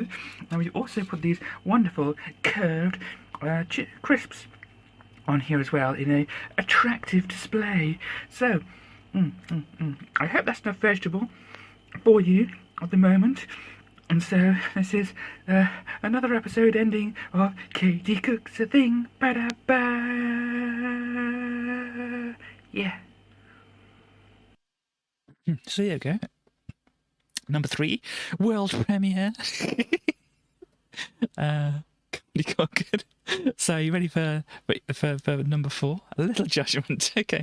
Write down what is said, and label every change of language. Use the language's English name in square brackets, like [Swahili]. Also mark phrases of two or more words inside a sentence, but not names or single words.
[English] And we also put these wonderful curved crisps on here as well in a attractive display. So, I hope that's enough vegetable for you at the moment. And so this is another episode ending of Katie Cooks a Thing. Ba-da-ba. Yeah. So there you go. Number 3, world premiere. Good. So you ready for number 4? A little judgment. Okay.